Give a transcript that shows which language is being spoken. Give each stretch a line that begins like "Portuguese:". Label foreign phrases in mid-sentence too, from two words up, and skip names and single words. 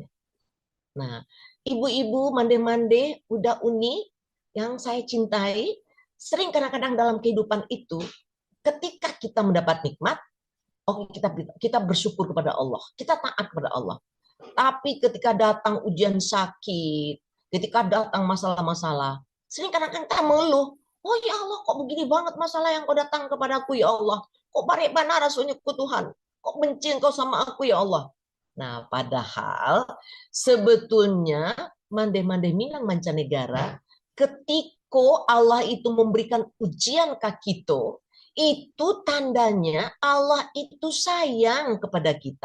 Indonesian: Nah, ibu-ibu mande-mande, udah uni yang saya cintai, sering kadang-kadang dalam kehidupan itu, ketika kita mendapat nikmat, oke, kita bersyukur kepada Allah, kita taat kepada Allah. Tapi ketika datang ujian sakit, ketika datang masalah-masalah, sering kadang-kadang kita mengeluh, oh
Arabic: ya Allah,
Indonesian: kok begini banget masalah yang kau datang kepadaku
Arabic: ya Allah.
Minangkabau: Kok barek bana rasanya ku Tuhan?
Indonesian: Kok benci engkau sama aku
Arabic: ya Allah?
Indonesian: Nah, padahal sebetulnya mande-mande minang mancanegara, ketika Allah itu memberikan ujian ke kita, itu tandanya Allah itu sayang kepada kita.